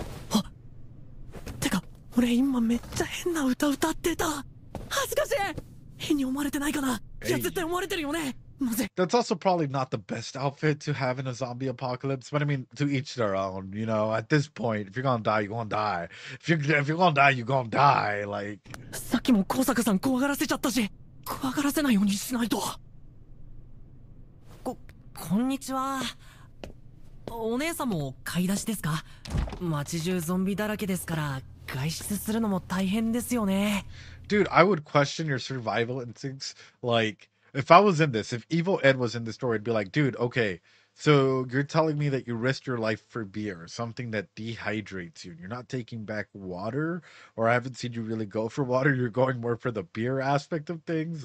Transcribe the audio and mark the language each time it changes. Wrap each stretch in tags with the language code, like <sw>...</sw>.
<ja>あ、てか俺今めっちゃ変な歌歌ってた。恥ずかしい。変に思われてないかな。いや絶対思われてるよね。</ja> <en>That's also probably not the best outfit to have in a zombie apocalypse, but I mean, to each their own. You know, at this point, if you're gonna die, you're gonna die. If you're gonna die, you're gonna die. Like.</en> <ja>さっきも高坂さん怖がらせちゃったし、怖がらせないようにしないと。こんにちは。お姉さんも買い出しですか？街中ゾンビだらけですから外出するのも大変ですよね。</ja> <en>Dude, I would question your survival instincts. Like, if I was in this, if Evil Ed was in this story, I'd be like, dude, okay, so you're telling me that you risked your life for beer, something that dehydrates you, and you're not taking back water, or I haven't seen you really go for water, you're going more for the beer aspect of things.</en>